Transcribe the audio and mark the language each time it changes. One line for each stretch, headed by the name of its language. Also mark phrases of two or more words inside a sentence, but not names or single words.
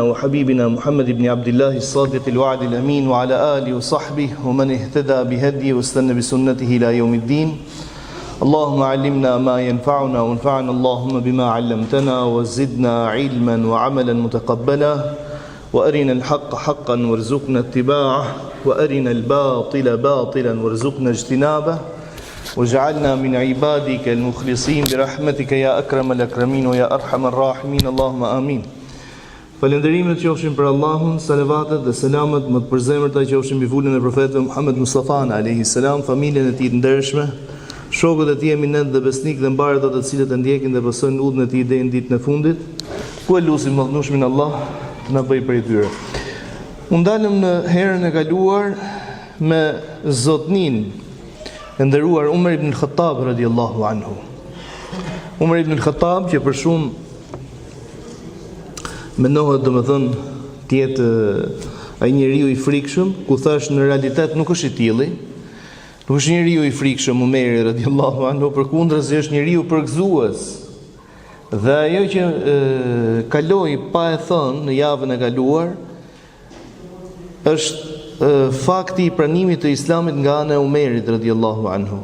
Arabic: وحبيبنا محمد بن عبد الله الصادق الوعد الأمين وعلى آله وصحبه ومن اهتدى بهديه واستنى بسنته إلى يوم الدين اللهم علمنا ما ينفعنا وانفعنا اللهم بما علمتنا وزدنا علما وعملا متقبلا وأرنا الحق حقا وارزقنا اتباعه وأرنا الباطل باطلا وارزقنا اجتنابه واجعلنا من عبادك المخلصين برحمتك يا أكرم الأكرمين ويا أرحم الراحمين اللهم آمين.
Albanian: Falënderimet qofshin për Allahun, salavatet dhe selamet më të përzemërta qofshin mbi vullën e profetit Muhammed Mustafa
Arabic: عليه السلام,
Albanian: familjen e tij të ndershme, shokët e tij eminent dhe besnik dhe mbarët ato të cilët e ndjekin dhe besojnë udhën e tij deri në ditën e fundit. Ku e lutim madhnushmin Allah të na bëj prej tyre. Unë dalëm në herën e kaluar me zotnin e nderuar Umar ibn Khattab
Arabic: رضي الله عنه.
Albanian: Umar ibn Khattab që për shumë mendohet domethënë të jetë ai njeriu i frikshëm, ku thash në realitet nuk është i tilli. Nuk është njeriu i frikshëm Umari
Arabic: رضي الله عنه,
Albanian: përkundrazi është njeriu përgëzues. Dhe ajo që kaloi pa e thënë në javën e kaluar është fakti i pranimit të Islamit nga ana e Umerit
Arabic: رضي الله عنه.